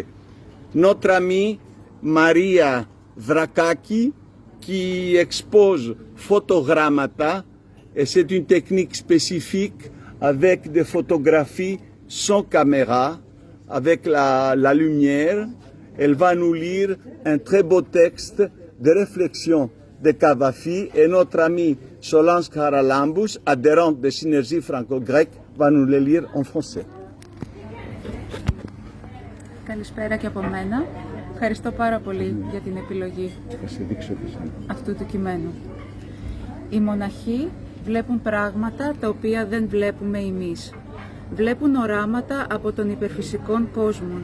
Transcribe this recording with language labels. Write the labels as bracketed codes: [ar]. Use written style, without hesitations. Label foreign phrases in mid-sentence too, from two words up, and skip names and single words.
[fr] Notre amie Maria Vrakaki, qui expose Photogrammata, et c'est une technique spécifique avec des photographies sans caméra, avec la lumière. Elle va nous lire un très beau texte de réflexion de Cavafy, et notre amie Solange Haralambous, adhérente de Synergie franco-grecque, va nous le lire en français. [el] Καλησπέρα και από μένα. Ευχαριστώ πάρα πολύ για την επιλογή αυτού του κειμένου. Οι μοναχοί βλέπουν πράγματα τα οποία δεν βλέπουμε εμείς. Βλέπουν οράματα από των υπερφυσικών κόσμων.